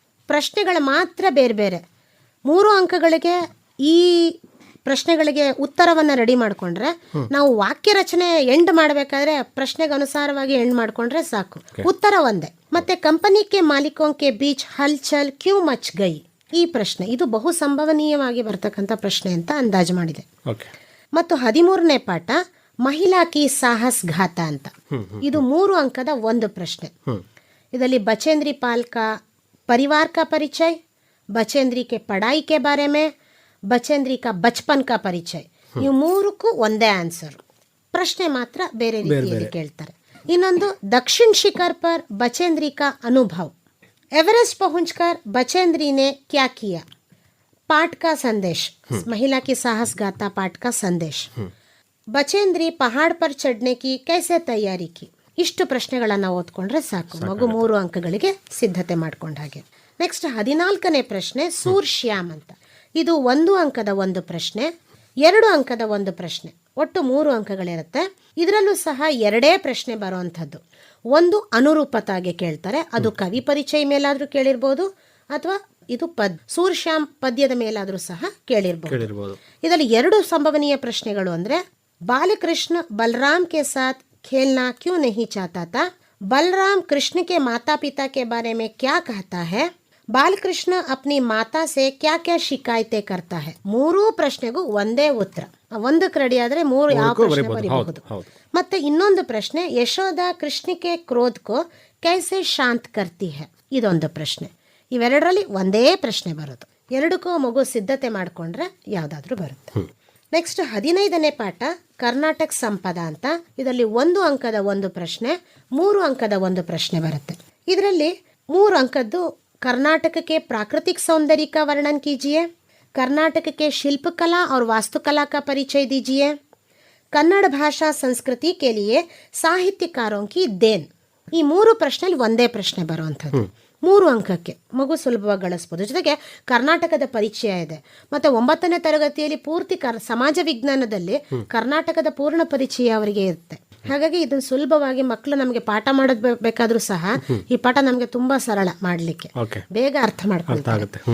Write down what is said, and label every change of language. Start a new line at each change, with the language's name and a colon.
Kannada: ಪ್ರಶ್ನೆಗಳು ಮಾತ್ರ ಬೇರೆ ಬೇರೆ. 3 ಅಂಕಗಳಿಗೆ ಈ ಪ್ರಶ್ನೆಗಳಿಗೆ ಉತ್ತರವನ್ನು ರೆಡಿ ಮಾಡಿಕೊಂಡ್ರೆ ನಾವು ವಾಕ್ಯ ರಚನೆ ಎಂಡ್ ಮಾಡಬೇಕಾದ್ರೆ ಪ್ರಶ್ನೆಗೆ ಅನುಸಾರವಾಗಿ ಎಂಡ್ ಮಾಡಿಕೊಂಡ್ರೆ ಸಾಕು. ಉತ್ತರ ಒಂದೇ.
Hindi: ಮತ್ತೆ company K ಮಾಲೀಕೋಂ K beach ಹಲ್ಚಲ್ Q much ಗೈ.
Kannada: ಈ ಪ್ರಶ್ನೆ ಇದು ಬಹು ಸಂಭವನೀಯವಾಗಿ ಬರ್ತಕ್ಕಂಥ ಪ್ರಶ್ನೆ ಅಂತ ಅಂದಾಜು ಮಾಡಿದೆ. ಮತ್ತು 13ನೇ ಪಾಠ ಮಹಿಳಾ ಕಿ ಸಾಹಸ್ ಘಾತ ಅಂತ. ಇದು 3 ಅಂಕದ ಒಂದು ಪ್ರಶ್ನೆ.
Hindi: ಇದರಲ್ಲಿ बचेंद्री पाल का परिवार का परिचय, बचेंद्री के पढ़ाई के बारे में, बचेंद्री का बचपन का परिचय,
Kannada: ಇವು 3ಕ್ಕೂ ಒಂದೇ ಆನ್ಸರ್. ಪ್ರಶ್ನೆ ಮಾತ್ರ ಬೇರೆ ರೀತಿಯಲ್ಲಿ ಕೇಳ್ತಾರೆ.
Hindi: ಇನ್ನೊಂದು दक्षिण शिखर पर बचेंद्री का अनुभव, एवरेस्ट पहुंचकर बचेंद्री ने क्या किया, पाठ का संदेश, महिला की साहस गाथा पाठ का संदेश, बचेंद्री पहाड़ पर चढ़ने की कैसे तैयारी की.
Kannada: ಇಷ್ಟು ಪ್ರಶ್ನೆಗಳನ್ನು ಓದ್ಕೊಂಡ್ರೆ ಸಾಕು, ಮಗು 3 ಅಂಕಗಳಿಗೆ ಸಿದ್ಧತೆ ಮಾಡ್ಕೊಂಡ ಹಾಗೆ. ನೆಕ್ಸ್ಟ್ 14ನೇ ಪ್ರಶ್ನೆ ಸೂರ್ ಶ್ಯಾಮ್ ಅಂತ. ಇದು 1 ಅಂಕದ ಒಂದು ಪ್ರಶ್ನೆ, 2 ಅಂಕದ ಒಂದು ಪ್ರಶ್ನೆ, ಒಟ್ಟು 3 ಅಂಕಗಳಿರುತ್ತೆ. ಇದರಲ್ಲೂ ಸಹ 2 ಪ್ರಶ್ನೆ ಬರುವಂಥದ್ದು. ಒಂದು ಅನುರೂಪತಾಗೆ ಕೇಳ್ತಾರೆ, ಅದು ಕವಿ ಪರಿಚಯ ಮೇಲಾದ್ರೂ ಕೇಳಿರ್ಬೋದು ಅಥವಾ ಇದು ಸೂರ್ ಶ್ಯಾಮ್ ಪದ್ಯದ ಮೇಲಾದ್ರೂ ಸಹ ಕೇಳಿರ್ಬೋದು. ಇದರಲ್ಲಿ 2 ಸಂಭವನೀಯ ಪ್ರಶ್ನೆಗಳು ಅಂದ್ರೆ
Hindi: बालकृष्ण बलराम के साथ खेलना क्यों नहीं चाहता था, बलराम कृष्ण के माता पिता के बारे में क्या कहता है, बालकृष्ण अपनी माता से क्या क्या शिकायतें करता है.
Kannada: 3 ಪ್ರಶ್ನೆಗೂ ಒಂದೇ ಉತ್ತರ. ಒಂದಕ್ಕೆ ರೆಡಿ ಆದ್ರೆ 3 ಯಾವ ಪ್ರಶ್ನೆ ಬರೀಬಹುದು. ಮತ್ತೆ ಇನ್ನೊಂದು ಪ್ರಶ್ನೆ
Hindi: ಯಶೋಧ ಕೃಷ್ಣ ಕೆ ಕ್ರೋಧ ಕೋ ಕೈಸೆ ಶಾಂತ್ ಕರ್ತಿ ಹೈ,
Kannada: ಇದೊಂದು ಪ್ರಶ್ನೆ. ಇವೆರಡರಲ್ಲಿ ಒಂದೇ ಪ್ರಶ್ನೆ ಬರೋದು. 2ಕ್ಕೂ ಮಗು ಸಿದ್ಧತೆ ಮಾಡ್ಕೊಂಡ್ರೆ ಯಾವ್ದಾದ್ರೂ ಬರುತ್ತೆ. ನೆಕ್ಸ್ಟ್ 15ನೇ ಪಾಠ ಕರ್ನಾಟಕ ಸಂಪದ ಅಂತ. ಇದರಲ್ಲಿ 1 ಅಂಕದ ಒಂದು ಪ್ರಶ್ನೆ, 3 ಅಂಕದ ಒಂದು ಪ್ರಶ್ನೆ ಬರುತ್ತೆ. ಇದರಲ್ಲಿ 3 ಅಂಕದ್ದು
Hindi: कर्नाटक के प्राकृतिक सौंदर्य का वर्णन कीजिए, कर्नाटक के शिल्पकला और वास्तुकला का परिचय दीजिए, कन्नड़ भाषा संस्कृति के लिए साहित्यकारों की देन.
Kannada: ಈ 3 ಪ್ರಶ್ನೆಯಲ್ಲಿ ಒಂದೇ ಪ್ರಶ್ನೆ ಬರುವಂಥದ್ದು. 3 ಅಂಕಕ್ಕೆ ಮಗು ಸುಲಭವಾಗಿ ಗಳಿಸ್ಬೋದು. ಜೊತೆಗೆ ಕರ್ನಾಟಕದ ಪರಿಚಯ ಇದೆ. ಮತ್ತೆ 9ನೇ ತರಗತಿಯಲ್ಲಿ ಪೂರ್ತಿ ಸಮಾಜ ವಿಜ್ಞಾನದಲ್ಲಿ ಕರ್ನಾಟಕದ ಪೂರ್ಣ ಪರಿಚಯ ಅವರಿಗೆ ಇರುತ್ತೆ. ಹಾಗಾಗಿ ಇದನ್ನು ಸುಲಭವಾಗಿ ಮಕ್ಕಳು ನಮಗೆ ಪಾಠ ಮಾಡೋದು ಬೇಕಾದ್ರೂ ಸಹ ಈ ಪಾಠ ನಮಗೆ ತುಂಬಾ ಸರಳ ಮಾಡ್ಲಿಕ್ಕೆ, ಬೇಗ ಅರ್ಥ ಮಾಡ್ಕೊಳ್ತಾರೆ.